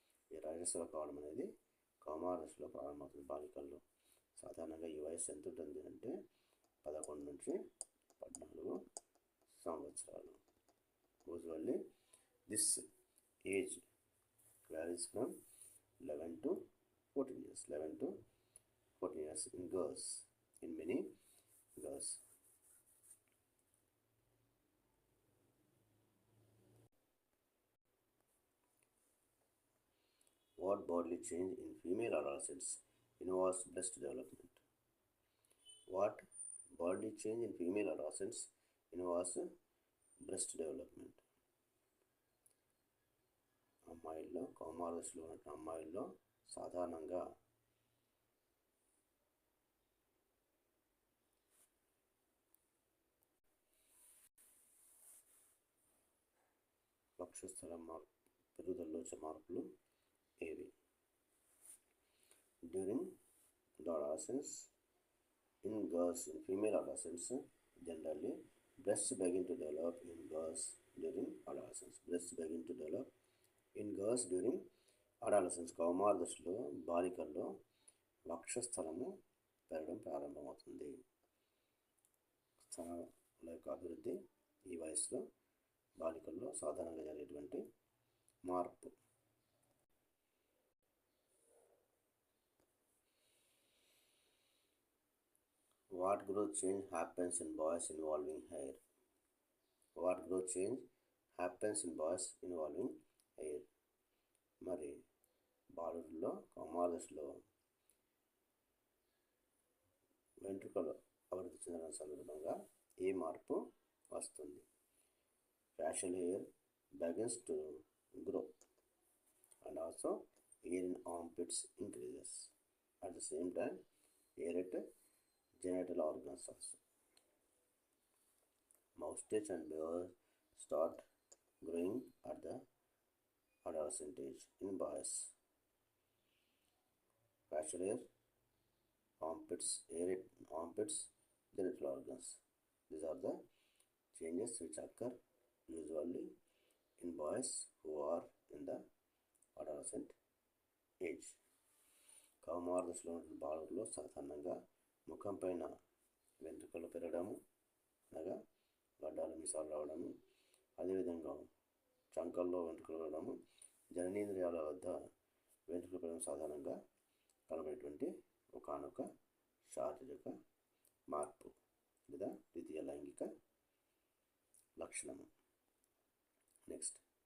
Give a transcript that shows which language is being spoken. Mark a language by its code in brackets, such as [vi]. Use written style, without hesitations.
[te] ఈ రజస్వల కావడం అనేది కౌమార దశలో ప్రారంభమవుతుంది బాలికల్లో. సాధారణంగా ఈ వయసు ఎంత ఉంటుంది అంటే 11 నుంచి 14 సంవత్సరాలు. [en] Usually this age varies from 11 to 14 years. 11 to 14 years in girls, in many girls. What bodily change in female adolescents involves breast development? What bodily change in female adolescents involves breast development? [te] అమ్మాయిల్లో, కౌమార దశలో ఉన్న అమ్మాయిల్లో సాధారణంగా వక్షస్థల పెరుగుదలలో వచ్చే మార్పులు ఏవి? [en] During the adolescence, in girls, in female adolescents, generally breasts begin to develop in girls during adolescence. Breasts begin to develop in girls during adolescence. [te] కౌమార దశలో బాలికల్లో వక్షస్థలము పెరగడం ప్రారంభమవుతుంది. స్థలాల యొక్క అభివృద్ధి ఈ వయసులో బాలికల్లో సాధారణంగా జరిగేటువంటి మార్పు. [en] What growth change happens in boys involving hair? What growth change happens in boys involving hair? [te] మరి బాలుల్లో కౌమార దశలో వెంట్రుకలు అభివృద్ధి చెందిన సందర్భంగా ఏ మార్పు వస్తుంది? [en] Facial hair begins to grow and also hair in armpits increases. At the same time, hair at genital organs also. Moustache and beard start growing at the adolescent age in boys. Facial hair, armpits, hair at armpits, genital organs. These are the changes which occur usually in boys who are in the adolescent age. [te] కౌమార దశలో ఉన్న బాలుల్లో సాధారణంగా ముఖం పైన వెంట్రుకలు పెరగడము, అనగా గడ్డాలు మీసాలు రావడము, అదేవిధంగా చంకల్లో వెంట్రుకలు రావడము, జననేంద్రియాల వద్ద వెంట్రుకలు పెరగడం సాధారణంగా కనబడేటువంటి ఒకానొక శారీరక మార్పు లేదా ద్వితీయ లైంగిక లక్షణము. నెక్స్ట్